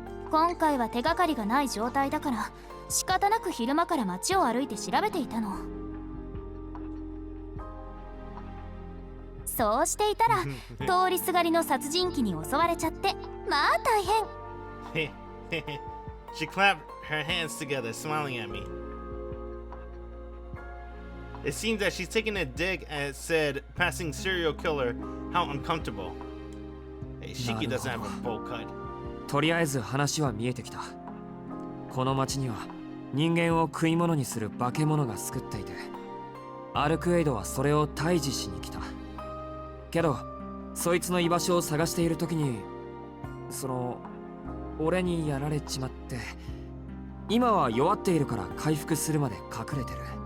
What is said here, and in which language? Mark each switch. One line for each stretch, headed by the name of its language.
Japanese: 今回は手がかりがない状態だから仕方なく昼間から街を歩いて調べていたの。そうしていたら通りすがりの殺人鬼に襲われちゃって、まあ大変。
English: She clapped her hands together, smiling at me. It seems that she's taking a dig at said passing serial killer. How uncomfortable. Hey, Shiki doesn't have a bowl cut.
Japanese: とりあえず話は見えてきた。この町には人間を食い物にする化け物が救っていて、アルクエイドはそれを退治しに来た。けどそいつの居場所を探している時に俺にやられちまって、今は弱っているから回復するまで隠れてる。